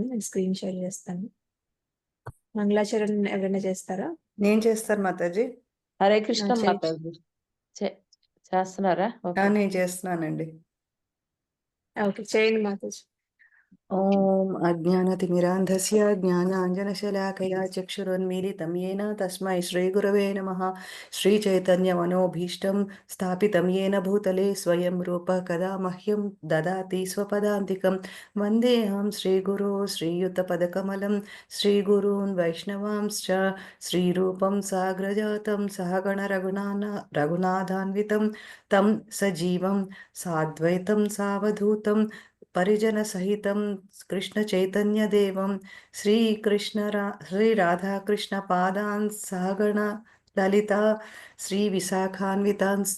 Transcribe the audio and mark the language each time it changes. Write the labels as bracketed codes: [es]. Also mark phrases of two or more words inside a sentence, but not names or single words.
[te] నేను స్క్రీన్ షేర్ చేస్తాను. మంగళాచరణ ఎవరైనా చేస్తారా? నేను చేస్తాను మాతాజీ. హరే కృష్ణ చేయి. మాతాజీ చేస్తున్నారా? ఓకే. నేను చేస్తున్నానండి. ఓకే, చేయండి మాతాజీ. [sa] ఓం అజ్ఞానతిమిరాంధస్య జ్ఞానాంజనశలాకయా చక్షురున్మీలితం येन తస్మై శ్రీగురవే నమః. శ్రీచైతన్యమనోభీష్టం స్థాపితం येन భూతలే స్వయం రూప కదా మహ్యం దదాతి స్వపదాంతికం. వందేహం శ్రీగురో శ్రీయుతపదకమలం శ్రీగురూన్ వైష్ణవాంశ్చ శ్రీరూపం సాగ్రజాతం సహగణ రఘునాథాన్వితం తం సజీవం సాద్వైతం సావధూతం పరిజన సహితం కృష్ణ చైతన్య దేవం శ్రీ రాధాకృష్ణ పాదాన్ సహగణ లలిత శ్రీ విశాఖాన్వితాంశ్చ.